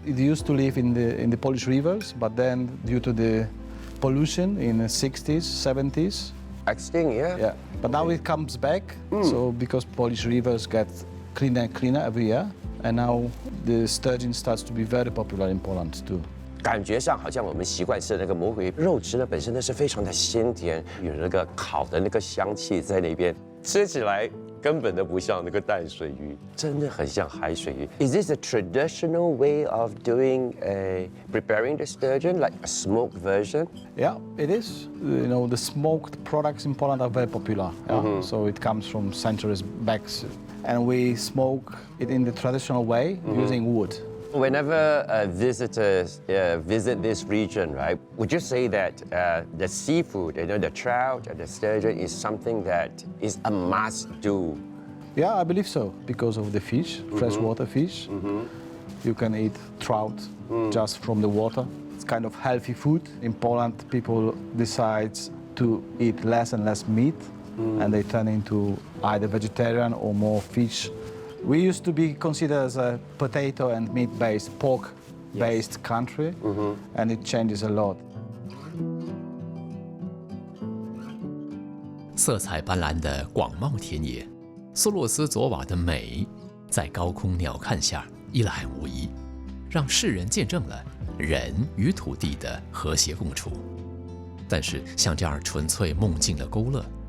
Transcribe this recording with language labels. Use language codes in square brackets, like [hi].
[en] It used to live in the Polish rivers, but then due to the pollution in the 60s, 70s. Extinct, yeah? Yeah, but now it comes back. So because Polish rivers get cleaner and cleaner every year, and now the sturgeon starts to be very popular in Poland too. [zh] 感觉上好像我们习惯吃的那个魔鬼肉质呢，本身呢是非常的鲜甜，有那个烤的那个香气在那边，吃起来根本都不像那个淡水鱼，真的很像海水鱼。 [en] Is this a traditional way of doing preparing the sturgeon, like a smoked version? Yeah, it is. The smoked products in Poland are very popular. Yeah? So it comes from centuries back, and we smoke it in the traditional way using wood. Whenever visitors visit this region, right, would you say that the seafood, the trout and the sturgeon is something that is a must-do? Yeah, I believe so, because of the fish, freshwater fish. You can eat trout just from the water. It's kind of healthy food. In Poland, people decide to eat less and less meat, and they turn into either vegetarian or more fish. We used to be considered as a potato and meat-based, pork-based country, and it changes a lot. [zh] 色彩斑斓的广袤田野，苏洛斯佐瓦的美，在高空鸟瞰下一览无遗，让世人见证了人与土地的和谐共处。但是，像这样纯粹梦境的勾勒，